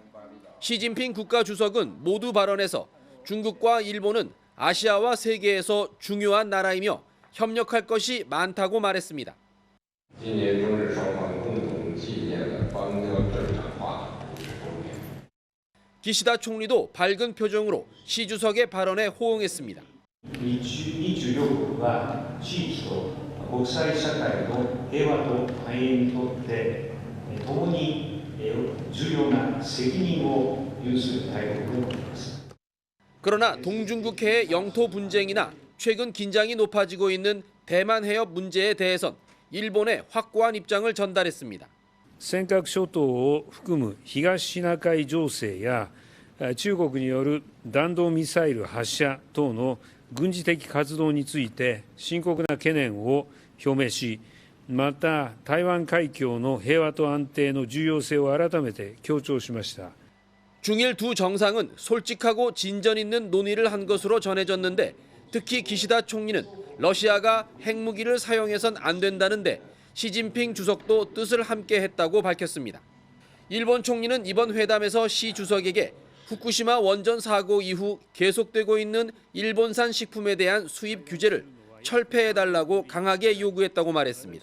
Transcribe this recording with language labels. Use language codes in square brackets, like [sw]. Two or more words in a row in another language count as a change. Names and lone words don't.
[ko] 시진핑 국가주석은 모두 발언에서 중국과 일본은 아시아와 세계에서 중요한 나라이며 협력할 것이 많다고 말했습니다. 기시다 총리도 밝은 표정으로 시 주석의 발언에 호응했습니다. [ja] 日両は地域と国際社会の平和と繁栄にとって共に重要な責任を有する大国であります。 [ko] 그러나 동중국해의 영토 분쟁이나 최근 긴장이 높아지고 있는 대만 해협 문제에 대해선 일본의 확고한 입장을 전달했습니다. [ja] 尖閣諸島を含む東シナ海情勢や中国による弾道ミサイル発射等の軍事的活動について深刻な懸念を表明し、また台湾海峡の平和と安定の重要性を改めて強調しました。 [ko] 중일 두 정상은 솔직하고 진전 있는 논의를 한 것으로 전해졌는데 특히 기시다 총리는 러시아가 핵무기를 사용해선 안 된다는데 시진핑 주석도 뜻을 함께 했다고 밝혔습니다. 일본 총리는 이번 회담에서 시 주석에게 후쿠시마 원전 사고 이후 계속되고 있는 일본산 식품에 대한 수입 규제를 철폐해달라고 강하게 요구했다고 말했습니다.